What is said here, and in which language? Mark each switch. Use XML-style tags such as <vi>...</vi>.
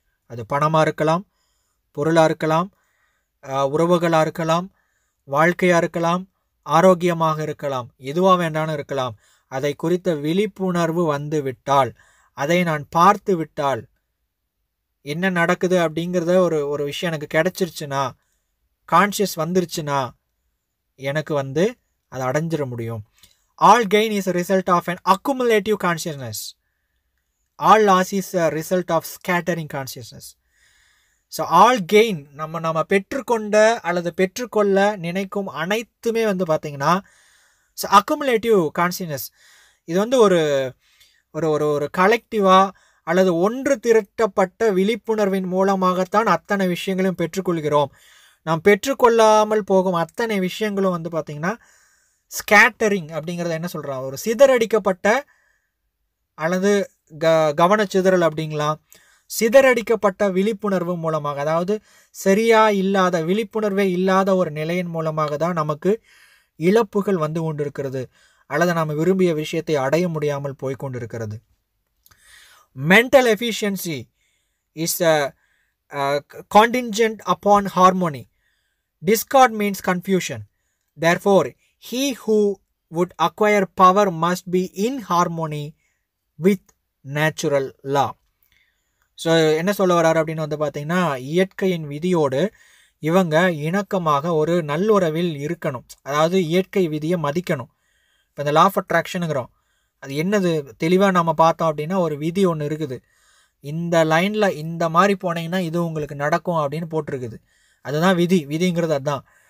<ta>அது பணமாக இருக்கலாம், பொருளாக இருக்கலாம், உறவுகளாக இருக்கலாம், வாழ்க்கையாக இருக்கலாம், ஆரோக்கியமாக இருக்கலாம், எதுவாக வேண்டாலும் இருக்கலாம். அதை குறித்த விழிப்புணர்வு வந்து விட்டால், அதை நான் பார்த்து விட்டால், என்ன நடக்குது அப்படிங்கிறத ஒரு விஷயம் எனக்கு கிடச்சிருச்சுன்னா, கான்ஷியஸ் வந்துருச்சுன்னா எனக்கு வந்து அதை அடைஞ்சிட முடியும்.</ta> <en>All gain is a result of an accumulative consciousness. All loss is a result of scattering consciousness.</en> <ta>So all gain நம்ம பெற்றுக்கொண்ட அல்லது பெற்றுக்கொள்ள நினைக்கும் அனைத்துமே வந்து பார்த்திங்கன்னா ஸோ அக்குமுலேட்டிவ் கான்சியஸ்னஸ். இது வந்து ஒரு ஒரு ஒரு ஒரு கலெக்டிவாக அல்லது ஒன்று திரட்டப்பட்ட விழிப்புணர்வின் மூலமாகத்தான் அத்தனை விஷயங்களையும் பெற்றுக்கொள்கிறோம். நாம் பெற்றுக்கொள்ளாமல் போகும் அத்தனை விஷயங்களும் வந்து பார்த்திங்கன்னா ஸ்கேட்டரிங் அப்படிங்கிறத என்ன சொல்கிறான், ஒரு சிதறடிக்கப்பட்ட அல்லது கவனச்சிதறல் அப்படிங்களாம். சிதறடிக்கப்பட்ட விழிப்புணர்வு மூலமாக, அதாவது சரியா இல்லாத விழிப்புணர்வே இல்லாத ஒரு நிலையின் மூலமாக தான் நமக்கு இழப்புகள் வந்து கொண்டிருக்கிறது, அல்லது நாம் விரும்பிய விஷயத்தை அடைய முடியாமல் போய்கொண்டிருக்கிறது.</ta> <en>Mental efficiency is contingent upon harmony. Discord means confusion. Therefore, he who would acquire power must be in harmony with natural law.</en> <ta>So என்ன சொல்ல வர்றாரு அப்படின்னு வந்து பார்த்தீங்கன்னா, இயற்கையின் விதியோடு இவங்க இணக்கமாக ஒரு நல்லுறவில் இருக்கணும். அதாவது இயற்கை விதியை மதிக்கணும். இப்போ இந்த லா ஆஃப் அட்ராக்ஷனுங்கிறோம், அது என்னது தெளிவாக நம்ம பார்த்தோம் அப்படின்னா, ஒரு விதி ஒன்று இருக்குது. இந்த லைனில் இந்த மாதிரி போனீங்கன்னா இது உங்களுக்கு நடக்கும் அப்படின்னு போட்டிருக்குது. அதுதான் விதி. விதிங்கிறது அதுதான்.</ta>